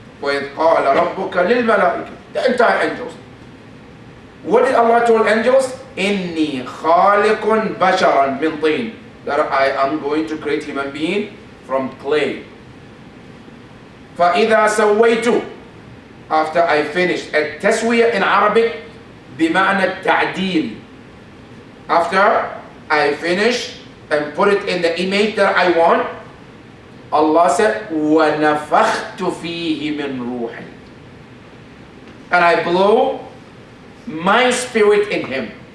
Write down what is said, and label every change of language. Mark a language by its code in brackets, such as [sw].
[ar] وَإِذْ قَالَ رَبُّكَ لِلْمَلَائِكَةِ. [en] The entire angels. What did Allah tell angels? [ar] إِنِّي خَالِقٌ بَشَرًا مِنْ طِينٍ. [en] That I am going to create human being from clay. [ar] فَإِذَا سَوَّيْتُ. [en] After I finish. [ar] التسوية [en] in Arabic [ar] بمعنى التعديل. [en] After I finish and put it in the image that I want, Allah said, [ar] وَنَفَخْتُ فِيهِ مِنْ رُوحِي. [en] And I blow my spirit in him.